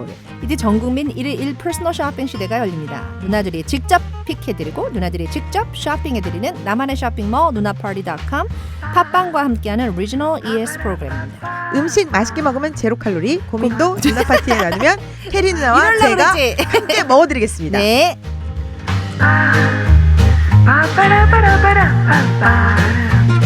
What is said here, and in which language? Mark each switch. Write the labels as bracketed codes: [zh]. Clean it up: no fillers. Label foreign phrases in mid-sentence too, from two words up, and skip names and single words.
[ko] 이제 전국민 1일 1 [en] personal shopping [ko] 시대가 열립니다. 누나들이 직접 픽해드리고 누나들이 직접 쇼핑해드리는 나만의 쇼핑몰 누나파티.com 팟빵과 함께하는 리지널 ES 프로그램입니다. 음식 맛있게 먹으면 [en] zero calorie. [ko] 고민도 누나 파티에 나누면 캐리 누나와 이럴라 제가 그러지. 함께 먹어드리겠습니다. 네. Ba ba da ba da ba da ba ba.